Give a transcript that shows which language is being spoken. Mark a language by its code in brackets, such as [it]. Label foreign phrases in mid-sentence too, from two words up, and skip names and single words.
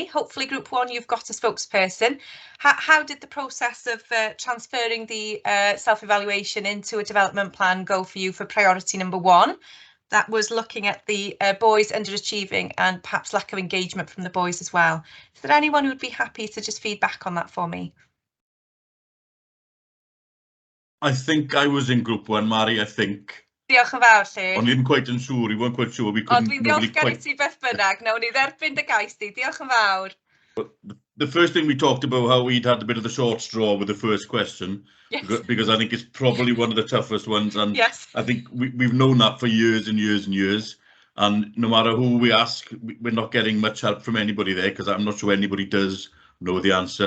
[en] Hopefully group 1 you've got a spokesperson. How did the process of transferring the self-evaluation into a development plan go for you for priority number 1? That was looking at the boys underachieving and perhaps lack of engagement from the boys as well. Is there anyone who would be happy to just feed back on that for me? I think I was in group 1, Mari, I think. [cy] Diolch yn fawr, Llyn. O'n i ddim quite yn siŵr, [en] we weren't quite sure. We couldn't. [cy] Ond dwi'n ddiolchgar i ti beth bynnag, nawn ni dderbyn dy gais di. Diolch yn fawr. [en] The first thing we talked about how we'd had a bit of the short straw with the first question, yes. Because I think it's probably one of the toughest ones, and yes. I think we've known that for years and years and years, and no matter who we ask, we're not getting much help from anybody there, because I'm not sure anybody does know the answer.